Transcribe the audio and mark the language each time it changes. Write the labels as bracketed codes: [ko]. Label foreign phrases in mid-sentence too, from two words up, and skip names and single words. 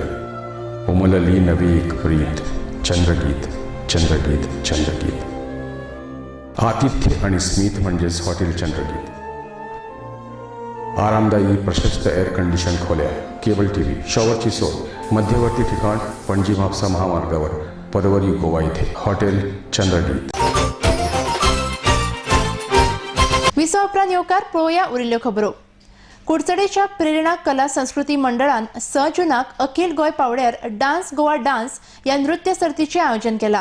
[mr] उमलली नवी एक प्रीत, चंद्रगीत चंद्रगीत चंद्रगीत. आतिथ्य आणि स्मित म्हणजेच हॉटेल चंद्रगीत. आरामदायी प्रशस्त एअर कंडिशन खोल्या, केबल टीव्ही, शॉवरची सोय, मध्यवर्ती ठिकाण पणजी म्हापसा महामार्गावर परवरी गोवा इथे हॉटेल चंद्रगीत. [kok] विसो उपरांत येवकार पळोवया उरिल्ल्यो खबरो. कुडचडेच्या प्रेरणा कला संस्कृती मंडळान 6 जूनाक अखिल गोंय पावड्यार डान्स गोवा डान्स या नृत्य सर्तीचे आयोजन केला.